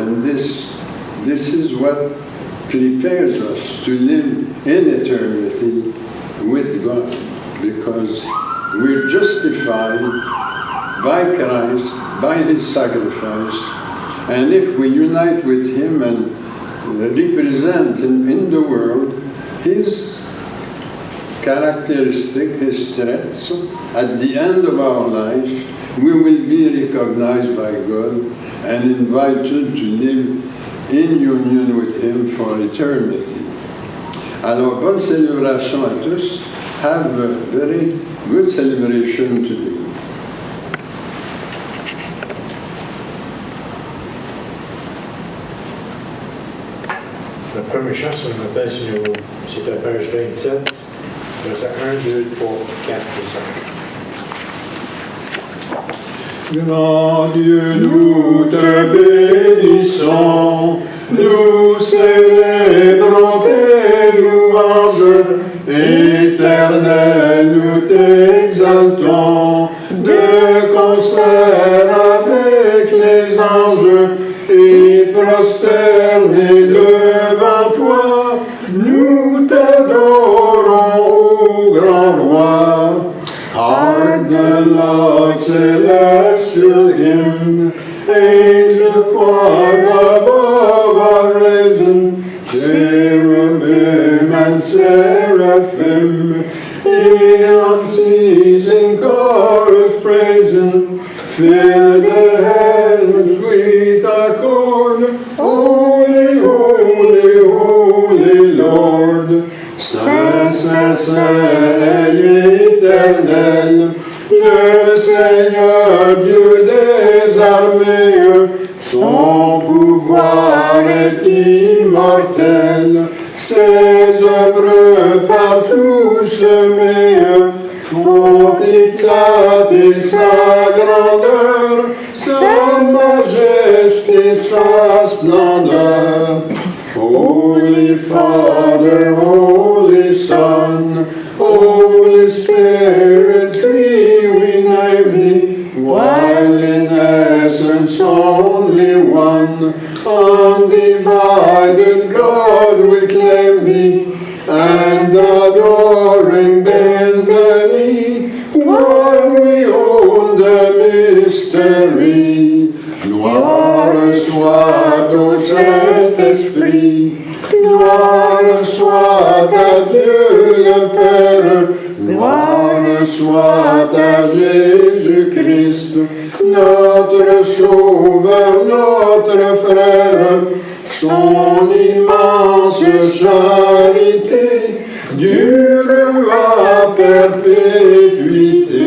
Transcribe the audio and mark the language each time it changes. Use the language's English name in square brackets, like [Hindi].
[English] And this is what prepares us to live in eternity with God, because we're justified by Christ, by His sacrifice, and if we unite with Him and represent in the world His characteristic, His traits, at the end of our life, we will be recognized by God and invited to live in union with Him for eternity. [French] Alors, bonne célébration à tous. [English] Have a very good celebration today. [French] La première chant sur le matin, c'est la page 27, verset 1, 2, 3, 4 et 5. Grand Dieu, nous te bénissons, nous célébrons tes louanges, éternel, nous t'exaltons, de concert avec les anges, et prosternés devant toi, nous t'adorons, ô grand roi. [English] Heart the Lord's celestial hymn, angel choir above are risen, cherubim and seraphim, in unceasing chorus praising, fill the heavens with accord, holy, holy, holy Lord. [French] Saint, Saint, Saint, l'Éternel, le Seigneur Dieu des armées, son pouvoir est immortel, Ses œuvres partout semées font éclater sa grandeur, sa majesté, sa splendeur. [English] Holy Father, Holy Son, Holy Spirit, three we name thee, while in essence only one, undivided God we claim thee, and adoring bend the knee, while we own the mystery. [French] Gloire soit au Saint-Esprit, gloire soit à Dieu le Père, gloire soit à Jésus-Christ, notre Sauveur, notre Frère, son immense charité dure à perpétuité.